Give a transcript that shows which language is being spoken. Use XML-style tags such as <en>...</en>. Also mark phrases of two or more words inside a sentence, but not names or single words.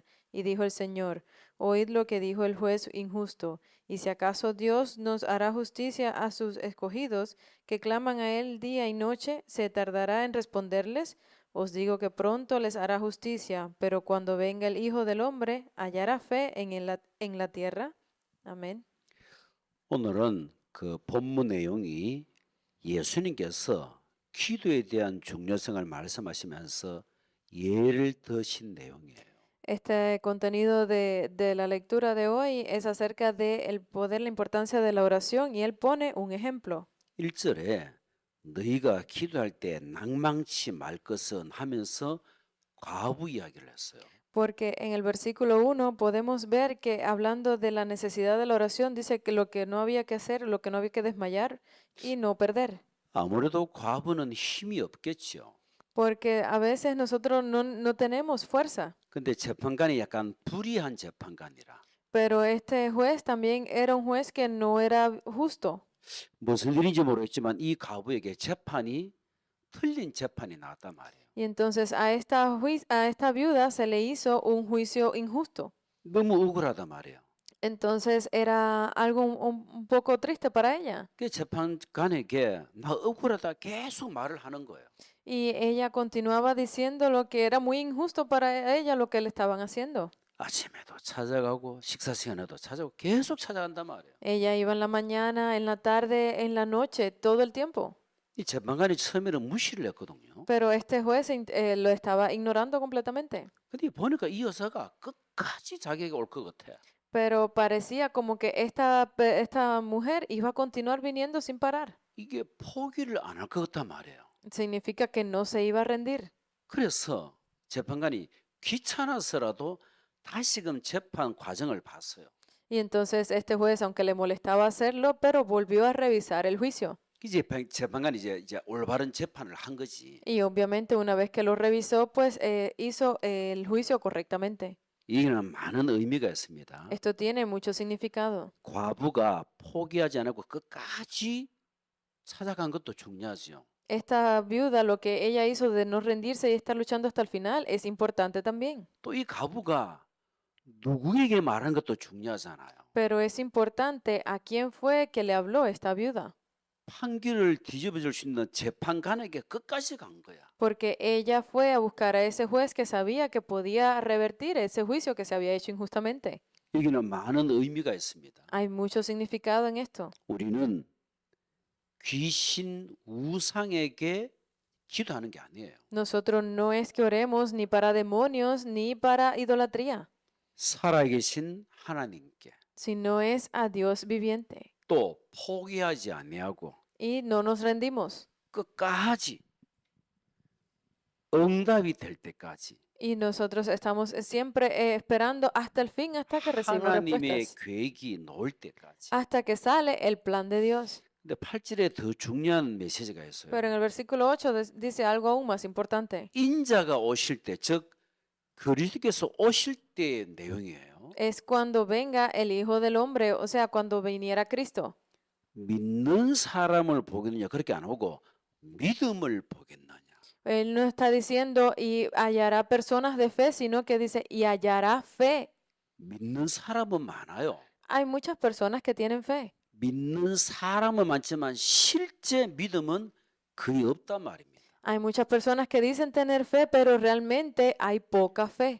<es>Y dijo el Señor, oíd lo que dijo el juez injusto, y si acaso Dios nos hará justicia a sus escogidos, que claman a él día y noche, ¿se tardará en responderles? Os digo que pronto les hará justicia, pero cuando venga el Hijo del Hombre, ¿hallará fe en la tierra? Amén.</es> <ko>오늘은 그 본문 내용이 예수님께서 기도에 대한 중요성을 말씀하시면서 예를 드신 내용이에요.</ko> <es>Este contenido de la lectura de hoy es acerca del poder, la importancia de la oración, y él pone un ejemplo.</es> <ko>1절에 너희가 기도할 때 낭망치 말 것은 하면서 과부 이야기를 했어요.</ko> <es>Porque en el versículo 1 podemos ver que hablando de la necesidad de la oración, dice que lo que no había que hacer, lo que no había que desmayar y no perder.</es> <ko>아무래도 과부는 힘이 없겠죠.</ko> <es>Porque a veces nosotros no tenemos fuerza.</es> <ko>근데 재판관이 약간 불의한 재판관이라.</ko> <es>Pero este juez también era un juez que no era justo.</es> <ko>무슨 일인지 모르겠지만 이 과부에게 재판이 틀린 재판이 나왔단 말이에요.</ko> <es>Y entonces a esta viuda se le hizo un juicio injusto.</es> <ko>너무 억울하단 말이에요.</ko> <es>Entonces era algo un poco triste para ella.</es> <ko>그 재판관에게 나 억울하다 계속 말을 하는 거예요.</ko> <es>Y ella continuaba diciendo lo que era muy injusto para ella lo que le estaban haciendo.</es> <ko>아침에도 찾아가고 식사 시간에도 찾아가고 계속 찾아간단 말이에요.</ko> <es>Ella iba en la mañana, en la tarde, en la noche, todo el tiempo.</es> <ko>이 재판관이 처음에는 무시를 했거든요.</ko> <es>Pero este juez lo estaba ignorando completamente.</es> <ko>근데 보니까 이 여자가 끝까지 자기에게 올 것 같아.</ko> <es>Pero parecía como que esta mujer iba a continuar viniendo sin parar.</es> <ko>이게 포기를 안 할 것 같단 말이에요.</ko> <es>Significa que no se iba a rendir.</es> <ko>그래서 재판관이 귀찮아서라도 다시금 재판 과정을 봤어요.</ko> <es>Y entonces este juez, aunque le molestaba hacerlo, pero volvió a revisar el juicio.</es> <ko>이제 재판관이 이제 올바른 재판을 한 거지.</ko> <es>Y obviamente una vez que lo revisó, pues hizo el juicio correctamente.</es> <ko>이게는 많은 의미가 있습니다.</ko> <es>Esto tiene mucho significado.</es> <ko>과부가 포기하지 않고 끝까지 찾아간 것도 중요하죠.</ko> <es>Esta viuda, lo que ella hizo de no rendirse y estar luchando hasta el final, es importante también.</es> <ko>또 이 과부가 누구에게 말한 것도 중요하잖아요.</ko> <es>Pero es importante a quién fue que le habló esta viuda.</es> <ko>판결을 뒤집어 줄 수 있는 재판관에게 끝까지 간 거야.</ko> <es>Porque ella fue a buscar a ese juez que sabía que podía revertir ese juicio que se había hecho injustamente.</es> <ko>여기는 많은 의미가 있습니다.</ko> <es>Hay mucho significado en esto.</es> <ko>우리는 귀신 우상에게 기도하는 게 아니에요.</ko> <es>Nosotros no es que oremos ni para demonios ni para idolatría,</es> <ko>살아계신 하나님께</ko> <es>sino es a Dios viviente.</es> <ko>또 포기하지 아니하고</ko> <es>Y no nos rendimos.</es> <ko>끝까지 응답이 될 때까지</ko> <es>Y nosotros estamos siempre esperando hasta el fin, hasta que recibimos</es> <ko>하나님의</ko> <es>respuestas,</es> <ko>계획이 나올 때까지.</ko> <es>hasta que sale el plan de Dios.</es> <ko>근데 8절에 더 중요한 메시지가 있어요.</ko> <es>Pero en el versículo 8 dice algo aún más importante.</es> <ko>인자가 오실 때, 즉 그리스도께서 오실 때의 내용이에요.</ko> <es>Es cuando venga el Hijo del Hombre, o sea, cuando viniera Cristo.</es> <ko>믿는 사람을 보겠느냐 그렇게 안 오고 믿음을 보겠느냐.</ko> <es>Él no está diciendo y hallará personas de fe, sino que dice y hallará fe.</es> <ko>믿는 사람은 많아요.</ko> <es>Hay muchas personas que tienen fe.</es> <ko>믿는 사람은 많지만 실제 믿음은 거의 없단 말입니다.</ko> <es>Hay muchas personas que dicen tener fe, pero realmente hay poca fe.</es>